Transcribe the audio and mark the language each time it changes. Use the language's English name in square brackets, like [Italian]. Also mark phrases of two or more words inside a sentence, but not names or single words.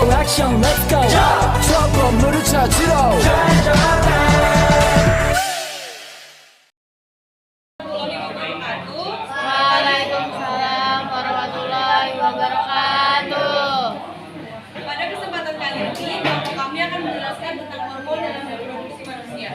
[Korean] 액션 [English] let's go [Korean] 저 건물을 찾으러 [Arabic] وعليكم السلام ورحمة الله وبركاته. [Indonesian] Pada kesempatan kali ini, kami akan menjelaskan tentang hormon dalam reproduksi manusia.